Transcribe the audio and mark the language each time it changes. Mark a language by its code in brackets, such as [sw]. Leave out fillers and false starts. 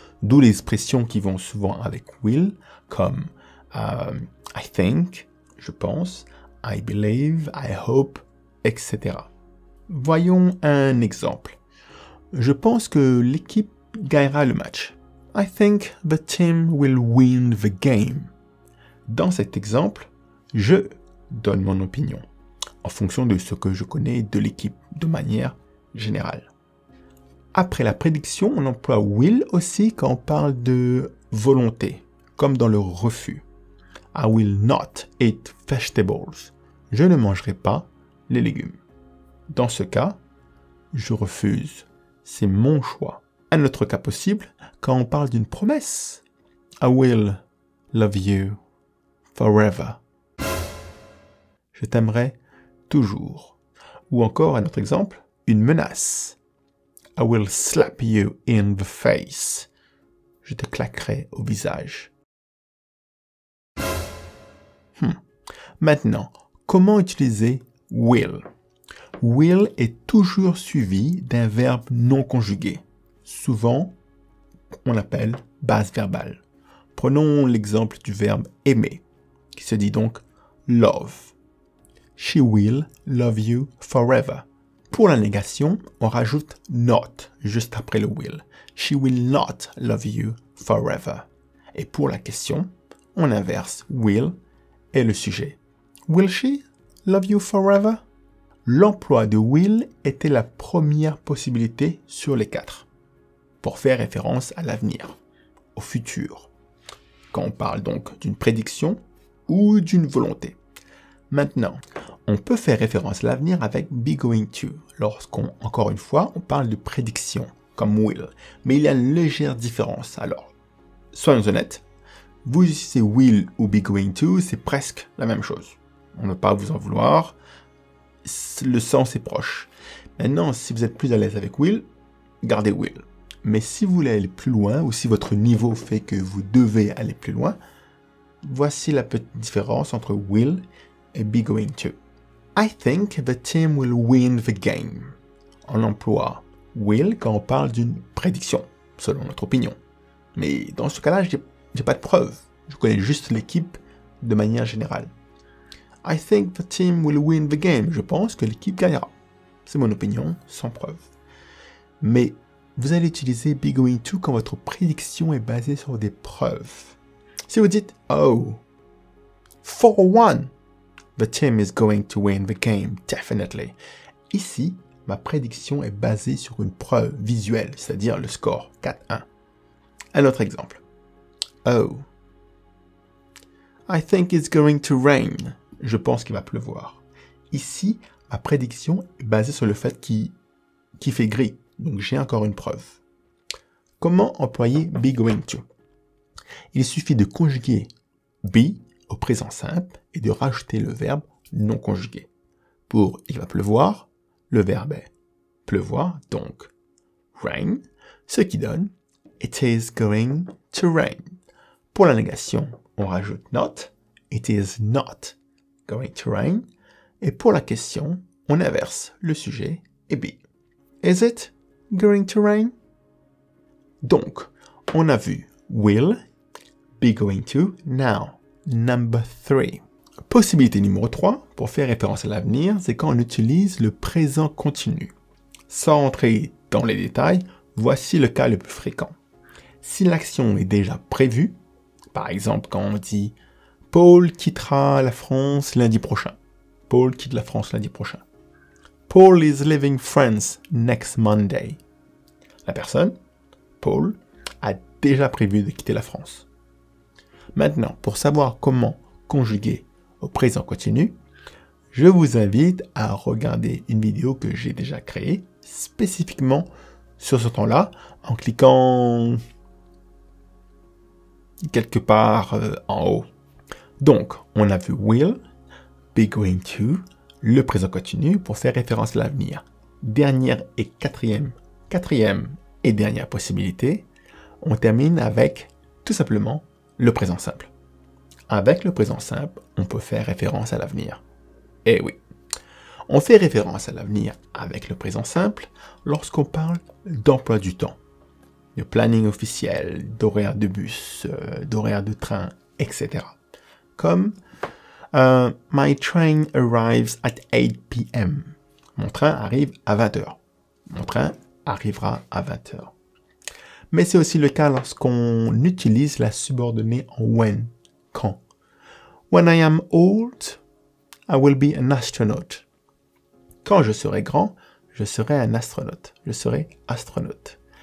[fr] D'où les expressions qui vont souvent avec will, comme [en] I think, [fr] je pense, [en] I believe, I hope, [fr] etc. Voyons un exemple. Je pense que l'équipe gagnera le match. [en] I think the team will win the game. [fr] Dans cet exemple, je donne mon opinion en fonction de ce que je connais de l'équipe de manière générale. Après la prédiction, on emploie will aussi quand on parle de volonté, comme dans le refus. [en] I will not eat vegetables. [fr] Je ne mangerai pas les légumes. Dans ce cas, je refuse. C'est mon choix. Un autre cas possible, quand on parle d'une promesse. [en] I will love you forever. [fr] Je t'aimerai toujours. Ou encore un autre exemple, une menace. [en] I will slap you in the face. [fr] Je te claquerai au visage. Maintenant, comment utiliser will? Will est toujours suivi d'un verbe non conjugué. Souvent, on l'appelle base verbale. Prenons l'exemple du verbe aimer, qui se dit donc love. [en] She will love you forever. [fr] Pour la négation, on rajoute not juste après le will. [en] She will not love you forever. [fr] Et pour la question, on inverse will et le sujet. [en] Will she love you forever? [fr] L'emploi de will était la première possibilité sur les 4, pour faire référence à l'avenir, au futur, quand on parle donc d'une prédiction ou d'une volonté. Maintenant, on peut faire référence à l'avenir avec be going to, lorsqu'on, encore une fois, on parle de prédiction, comme will. Mais il y a une légère différence. Alors, soyons honnêtes, vous utilisez will ou be going to, c'est presque la même chose. On ne va pas vous en vouloir, le sens est proche. Maintenant, si vous êtes plus à l'aise avec will, gardez will. Mais si vous voulez aller plus loin, ou si votre niveau fait que vous devez aller plus loin, voici la petite différence entre will et be going to. [en] I think the team will win the game. [fr] On emploie will quand on parle d'une prédiction, selon notre opinion. Mais dans ce cas-là, j'ai pas de preuve. Je connais juste l'équipe de manière générale. [en] I think the team will win the game. [fr] Je pense que l'équipe gagnera. C'est mon opinion, sans preuve. Mais vous allez utiliser be going to quand votre prédiction est basée sur des preuves. Si vous dites, oh, [en] 4-1, the team is going to win the game, definitely. [fr] Ici, ma prédiction est basée sur une preuve visuelle, c'est-à-dire le score 4-1. Un autre exemple. [en] Oh, I think it's going to rain. [fr] Je pense qu'il va pleuvoir. Ici, ma prédiction est basée sur le fait qu'il fait gris. Donc j'ai encore une preuve. Comment employer be going to? Il suffit de conjuguer be au présent simple et de rajouter le verbe non conjugué. Pour il va pleuvoir, le verbe est pleuvoir, donc [en] rain, [fr] ce qui donne [en] it is going to rain. [fr] Pour la négation, on rajoute [en] not, it is not going to rain. [fr] Et pour la question, on inverse le sujet et be. [en] Is it going to rain? [fr] Donc, on a vu will, be going to, now. [en] Number 3. [fr] Possibilité numéro 3, pour faire référence à l'avenir, c'est quand on utilise le présent continu. Sans entrer dans les détails, voici le cas le plus fréquent. Si l'action est déjà prévue, par exemple quand on dit « Paul quittera la France lundi prochain ». Paul quitte la France lundi prochain. Paul is leaving France next Monday. La personne, Paul, a déjà prévu de quitter la France. Maintenant, pour savoir comment conjuguer au présent continu, je vous invite à regarder une vidéo que j'ai déjà créée spécifiquement sur ce temps-là en cliquant quelque part en haut. Donc, on a vu will, be going to, le présent continu pour faire référence à l'avenir. Dernière et quatrième et dernière possibilité, on termine avec tout simplement le présent simple. Avec le présent simple, on peut faire référence à l'avenir. Eh oui, on fait référence à l'avenir avec le présent simple lorsqu'on parle d'emploi du temps, de planning officiel, d'horaire de bus, d'horaire de train, etc. [en] Comme My train arrives at 8 p.m. [fr] Mon train arrive à 20h. Mon train arrivera à 20h. Mais c'est aussi le cas lorsqu'on utilise la subordonnée en when, quand. [en] When I am old, I will be an astronaut. [fr] Quand je serai grand, je serai un astronaute. Je serai astronaute.